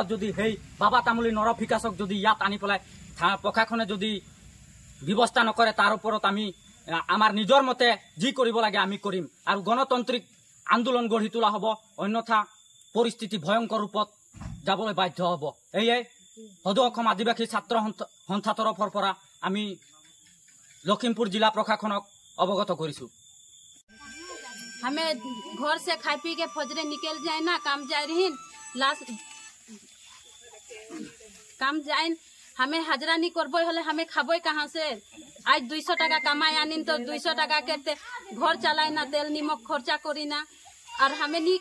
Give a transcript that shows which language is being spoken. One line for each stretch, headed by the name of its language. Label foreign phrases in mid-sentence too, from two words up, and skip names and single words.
Assamese: যদি সেই বাবা তামুলী নৰপিকাছক যদি ইয়াত আনি পেলাই প্ৰশাসনে যদি ব্যৱস্থা নকৰে তাৰ ওপৰত আমি আমাৰ নিজৰ মতে যি কৰিব লাগে আমি কৰিম আৰু গণতান্ত্ৰিক আন্দোলন গঢ়ি তোলা হ'ব অন্যথা পৰিস্থিতি ভয়ংকৰ ৰূপত যাবলৈ বাধ্য হ'ব এয়ে সদৌ অসম আদিবাসী ছাত্ৰ সন্থা তৰফৰ পৰা আমি লখিমপুৰ জিলা প্ৰশাসনক অৱগত কৰিছোঁ
Sadri: हमें घर से खाई पी के फजरे निकल जाए ना काम जाए रही लास्ट काम जाए हमें हाजरा नहीं करबो हले हमें खाबो कहाँ से आज 200 टाका कमाए आनिन तो 200 टाका के घर चलाए ना तेल निमक खर्चा करी ना और हमें नहीं